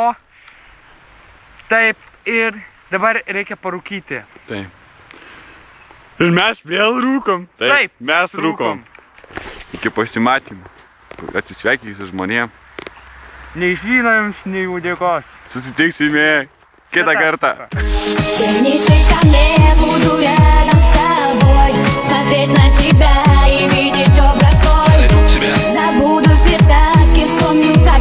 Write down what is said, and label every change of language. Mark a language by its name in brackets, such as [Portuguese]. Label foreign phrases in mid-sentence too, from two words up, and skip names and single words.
[Lithuanian] Taip, ir dabar reikia parūkyti. Taip. Ir mes vėl rūkom. Taip, mes rūkom. Iki pasimatymų. Atsisveikinti su žmonėm. Nei žino jums, nei uodegos. Susitiksime kitą kartą. [Russian] Низкой ко мне, буду рядом с тобой, смотреть на тебя и видеть образ твой. Забуду все сказки, вспомню